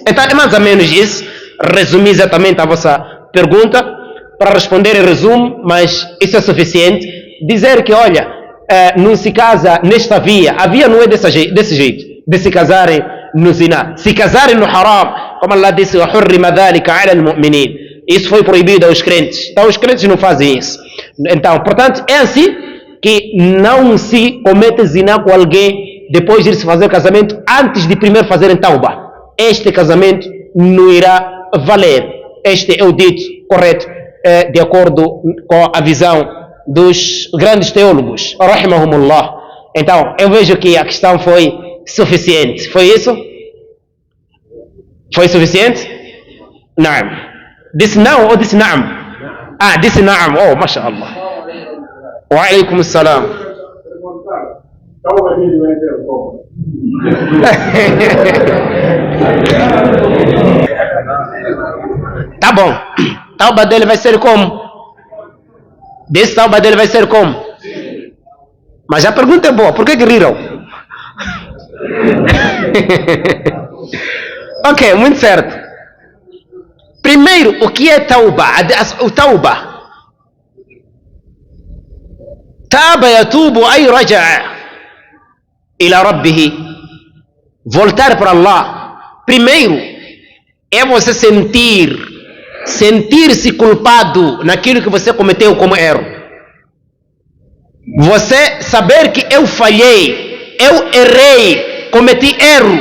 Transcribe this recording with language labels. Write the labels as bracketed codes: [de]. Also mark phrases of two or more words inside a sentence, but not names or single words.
[pt] Então é mais ou menos isso. Resumi exatamente a vossa pergunta. Para responder em resumo, mas isso é suficiente. Dizer que, olha, não se casa nesta via. A via não é desse jeito. De se casarem no zina. Se casarem no haram. Como Allah disse, [ar] وَحُرِّمَ ذَلِكَ عَلَى الْمُؤْمِنِينَ. [pt] Isso foi proibido aos crentes. Então os crentes não fazem isso. Então, portanto, é assim que não se comete zina com alguém depois de se fazer casamento, antes de primeiro fazerem tauba. Este casamento não irá valer. Este é o dito correto, de acordo com a visão dos grandes teólogos, rahimahumullah. Então, eu vejo que a questão foi suficiente. Foi isso? Foi suficiente? Não. Disse não ou disse naam? Disse naam. Oh, mashallah. [ar] وعليكم السلام. [pt] Tá bom. Tauba dele vai ser como? Desse tauba dele vai ser como? Mas a pergunta é boa. Por que riram? Ok, muito certo. Primeiro, o que é tauba? O tauba. [ar] تاب يتوب أي رجع إلى ربه. [pt] Voltar para Allah. Primeiro, é você sentir-se culpado naquilo que você cometeu como erro. Você saber que eu falhei, eu errei, cometi erro.